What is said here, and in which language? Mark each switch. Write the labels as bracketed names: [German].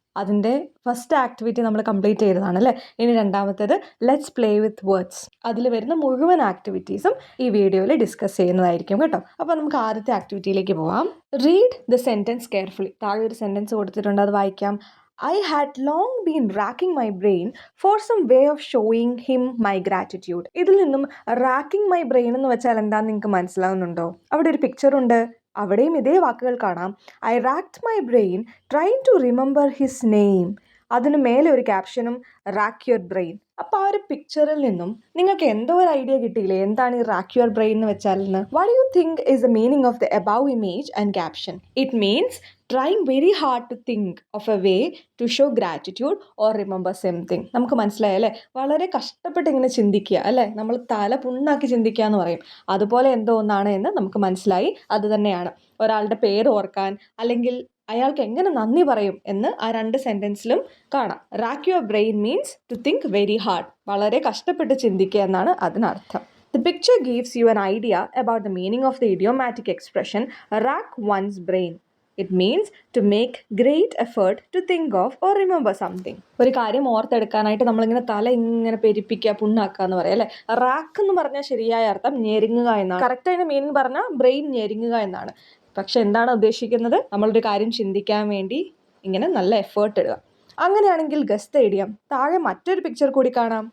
[Malayalam] അതിൻ്റെ first activity നമ്മൾ complete ചെയ്തതാണ് അല്ലേ. ഇനി രണ്ടാമത്തേത് [English] Let's play with words. [Malayalam] അതിൽ വരുന്ന മുഴുവൻ ആക്ടിവിറ്റീസും ഈ വീഡിയോയിൽ ഡിസ്കസ് ചെയ്യുന്നതായിരിക്കും കേട്ടോ. അപ്പോൾ നമുക്ക് ആദ്യത്തെ ആക്ടിവിറ്റിയിലേക്ക് പോവാം. [English] Read the sentence carefully. [Malayalam] താഴെ ഒരു സെൻറ്റൻസ് കൊടുത്തിട്ടുണ്ട്, അത് വായിക്കാം. [English] I had long been racking my brain for some way of showing him my gratitude. [Malayalam] ഇതിൽ നിന്നും റാക്കിംഗ് മൈ ബ്രെയിൻ എന്ന് വെച്ചാൽ എന്താണെന്ന് നിങ്ങൾക്ക് മനസ്സിലാവുന്നുണ്ടോ? അവിടെ ഒരു പിക്ചർ ഉണ്ട്, അവിടെയും ഇതേ വാക്കുകൾ കാണാം. [English] I racked my brain trying to remember his name. [Malayalam] അതിന് മേലെ ഒരു ക്യാപ്ഷനും റാക്ക് യുവർ ബ്രെയിൻ. അപ്പോൾ ആ ഒരു പിക്ചറിൽ നിന്നും നിങ്ങൾക്ക് എന്തോ ഒരു ഐഡിയ കിട്ടിയില്ലേ, എന്താണ് ഈ റാക്ക് യുവർ ബ്രെയിൻ എന്ന് വെച്ചാൽ? [English] What you think is the meaning of the above image and caption? It means trying very hard to think of a way to show gratitude or remember something. [Malayalam] നമുക്ക് മനസ്സിലായല്ലേ? വളരെ കഷ്ടപ്പെട്ട് ഇങ്ങനെ ചിന്തിക്കുക അല്ലേ, നമ്മൾ തല പുണ്ണാക്കി ചിന്തിക്കുക എന്ന് പറയും. അതുപോലെ എന്തോ ഒന്നാണ് എന്ന് നമുക്ക് മനസ്സിലായി. അത് തന്നെയാണ് ഒരാളുടെ പേര് ഓർക്കാൻ, അല്ലെങ്കിൽ അയാൾക്ക് എങ്ങനെ നന്ദി പറയും എന്ന് ആ രണ്ട് സെൻറ്റൻസിലും കാണാം. [English] rack your brain means to think very hard, [Malayalam] വളരെ കഷ്ടപ്പെട്ട് ചിന്തിക്കുക എന്നാണ് അതിനർത്ഥം. [English] The picture gives you an idea about the meaning of the idiomatic expression rack one's brain. It means to make great effort to think of or remember something. [Malayalam] ഒരു കാര്യം ഓർത്തെടുക്കാനായിട്ട് നമ്മളിങ്ങനെ തല ഇങ്ങനെ പെരിപ്പിക്കുക, പുണ്ണാക്കുക എന്ന് പറയാം അല്ലേ. റാക്ക് എന്ന് പറഞ്ഞാൽ ശരിയായ അർത്ഥം ഞെരുങ്ങുക എന്നാണ്. കറക്റ്റ് അതിൻ്റെ മീനിങ് പറഞ്ഞാൽ ബ്രെയിൻ ഞെരുങ്ങുക എന്നാണ്. പക്ഷെ എന്താണ് ഉദ്ദേശിക്കുന്നത്? നമ്മളൊരു കാര്യം ചിന്തിക്കാൻ വേണ്ടി ഇങ്ങനെ നല്ല എഫേർട്ട് ഇടുക. അങ്ങനെയാണെങ്കിൽ [English] Guess the idiom. [Malayalam] താഴെ മറ്റൊരു പിക്ചർ കൂടി കാണാം.